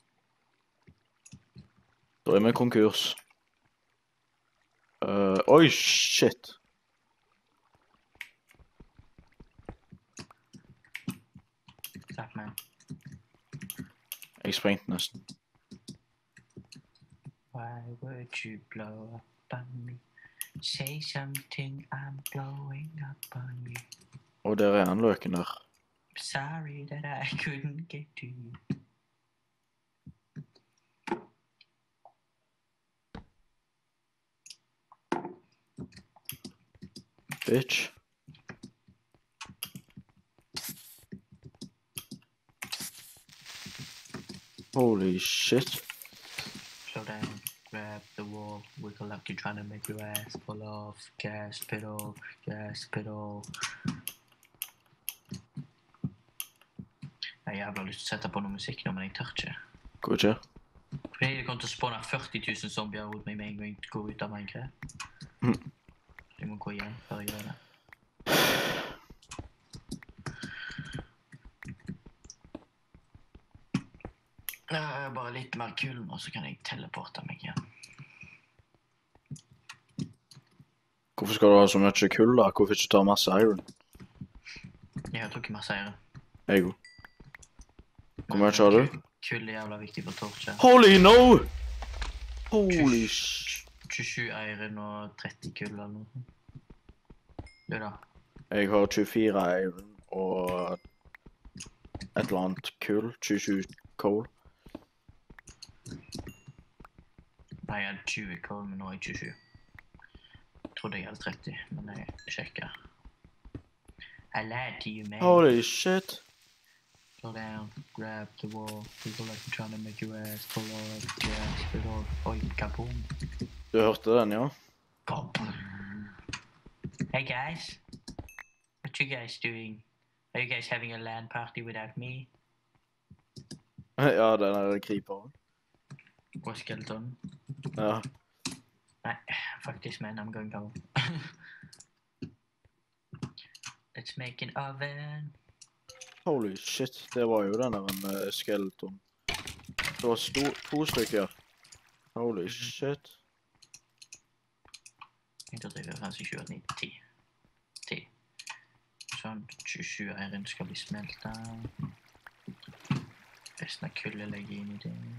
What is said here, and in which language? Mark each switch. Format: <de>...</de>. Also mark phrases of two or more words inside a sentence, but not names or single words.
<no>Da er vi konkurs. Oi, shit. Slapp meg. Jeg sprengte nesten.</no> <en>Why would you blow up on me? Say something, I'm blowing up on you.</en> <no>Og der er han løken der.</no> <en>Sorry that I couldn't get to you. Bitch. Holy shit. Slow down, grab the wall, wiggle like you're trying to make your ass fall off. Gas pedal, gas pedal.</en> <no>Jeg har jævla lyst til å sette på noe musikk nå, men jeg tør ikke. Hvor ikke? Fordi det kommer til å spåne 40 000 zombier ut meg med en gang jeg går ut av Minecraft. Jeg må gå igjen før jeg gjør det. Bare litt mer kull nå, så kan jeg teleporte meg igjen. Hvorfor skal du ha så mye kull da? Hvorfor ikke ta masse iron? Jeg har trukket masse iron. Jeg òg. Hvor mye har du? Kull er jævla viktig for torcher.</no> <en>Holy no! Holy sh...</en> <no>27 iron og 30 kull eller noe sånt. Du da? Jeg har 24 iron og et eller annet kull.</no> <en>27 coal.</en> <no>Nei, jeg hadde 20 kull, men nå er jeg 27. Jeg trodde jeg hadde 30, men jeg sjekker.</no> <en>I lied to you, man. Holy shit. Slow down, grab the wall, people like you're trying to make your ass fall off, gas, spit off,</en> <no>oi, kaboom. Du hørte den, ja? Kaboom.</no> <en>Hey guys, what you guys doing? Are you guys having a LAN party without me?</en> <no>Ja, den er creeperen. Og skeleton? Ja. Nei, faktisk, man,</no> <en>I'm going home. Let's make an oven. Holy shit,</en> <no>det var jo den der en skeleton. Det var 2 stykker.</no> <en>Holy shit.</en> <no>Jeg tror det var kanskje 27, 10. 10. Sånn, 27 iron skal bli smeltet. Resten av kullet legger inn i det.</no>